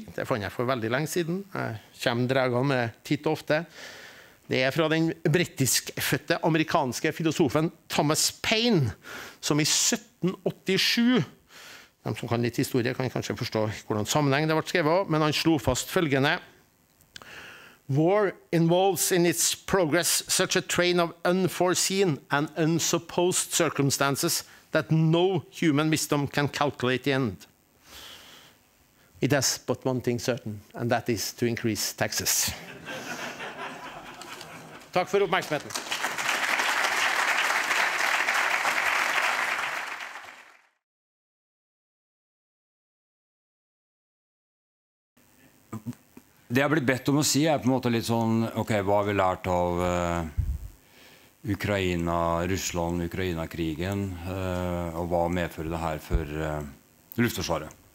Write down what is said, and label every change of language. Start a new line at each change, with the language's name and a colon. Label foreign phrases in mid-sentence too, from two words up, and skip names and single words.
Norwegian: Det fant jeg for veldig lenge siden. Jeg kommer dragene med titt og ofte. Det fra den britisk-fødte amerikanske filosofen Thomas Paine, som i 1787, de som kan litt historie kan kanskje forstå hvordan sammenheng det ble skrevet, men han slo fast følgende:
English: War involves in its progress such a train of unforeseen and unsupposed circumstances that no human wisdom can calculate the end. It has but one thing certain, and that is to increase taxes.
Norwegian: Takk for oppmerksomheten. Det jeg har blitt bedt om å si på en måte litt sånn, ok, hva har vi lært av Ukraina, Russland, Ukraina-krigen, og hva medfører det her for Luftforsvaret?